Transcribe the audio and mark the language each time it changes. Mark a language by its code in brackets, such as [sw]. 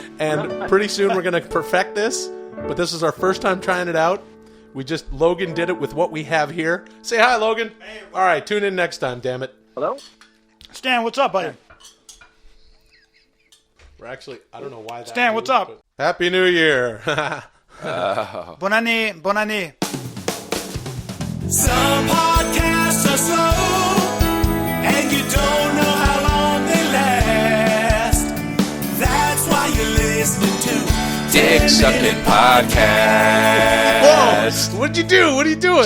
[en] And pretty soon we're gonna perfect this. But this is our first time trying it out. Logan did it with what we have here. Say hi, Logan. Hey, all right, tune in next time. Damn it. Hello. Stan, what's up, buddy? We're actually, I don't know why that. Stan, what's moved, up? but- Happy New Year. [fr] Bonne année, bonne année. [en] Some podcasts are slow, and you don't know how long they last. That's why you're listening to Dick Sucking Podcast. Whoa! What'd you do? What are you doing?